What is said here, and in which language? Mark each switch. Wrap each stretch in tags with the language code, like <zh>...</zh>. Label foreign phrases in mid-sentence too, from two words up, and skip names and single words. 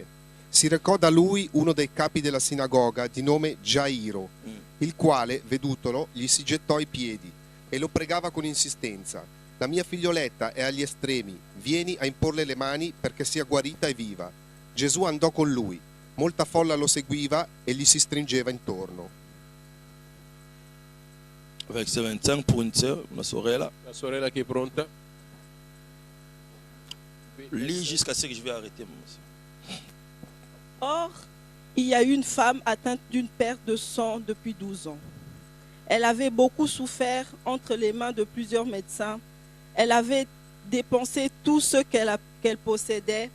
<it>Si recò da lui uno dei capi della sinagoga di nome Gairo, il quale, vedutolo, gli si gettò ai piedi e lo pregava con insistenza: la mia figlioletta è agli estremi, vieni a imporle le mani perché sia guarita e viva. Gesù andò con lui, molta folla lo seguiva e gli si stringeva intorno.</it> <fr>Verset 25 pour une sœur,</fr> <it>ma sorella. La sorella che è pronta.</it> <fr>Lis jusqu'à ce que je vais arrêter, mon monsieur. Or, il y a une femme atteinte d'une perte de sang depuis 12 ans. Elle avait beaucoup souffert entre les mains de plusieurs médecins. Elle avait dépensé tout ce qu'elle possédait.</fr>